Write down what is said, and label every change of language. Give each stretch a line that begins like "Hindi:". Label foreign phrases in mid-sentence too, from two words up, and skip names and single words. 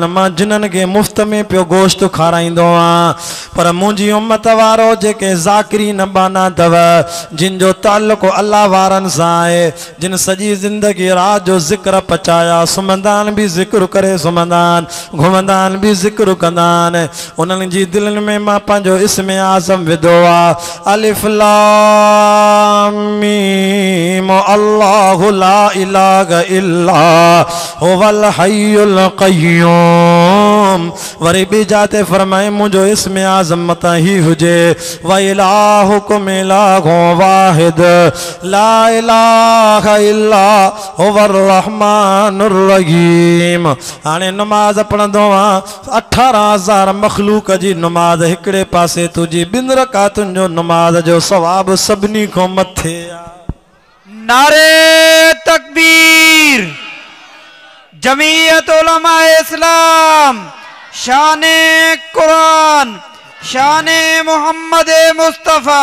Sindhi: मां जिन्हनि खे मुफ़्त में पियो गोश्त खाराईंदो आहियां, पर मुंहिंजी उम्मत वारो जेके ज़ाकिरी न बाना अथव, जिन जो ताल्लुक़ अल्लाह वारनि सां आहे, जिन सॼी ज़िंदगी रात जो ज़िक्र पचाया, सुम्हंदा आहिनि बि ज़िक्र करे सुम्हंदा आहिनि, घुमंदा आहिनि बि ज़िक्र कंदा आहिनि, उन्हनि जी दिलनि में मां पंहिंजो इस्मे आज़म विधो आहे,
Arabic: الم الله لا إله إلا هو الحي القيوم.
Sindhi: वरी ॿी जाते फरमाए मुंहिंजो इस्मे आज़म मतां ही हुजे,
Arabic: وإلهكم إله واحد لا إله إلا هو الرحمن الرحيم.
Sindhi: हाणे नमाज़ पढ़ंदो आहियां, 18,000 मखलूक जी नमाज़ हिकिड़े पासे, तुंहिंजी 2 रकातुनि जो नमाज़ जो सवाब सभिनी खां मथे आहे। नारे तकबीर। जमीयत उलमा इस्लाम, शाने कुरान, शाने मोहम्मद मुस्तफ़ा।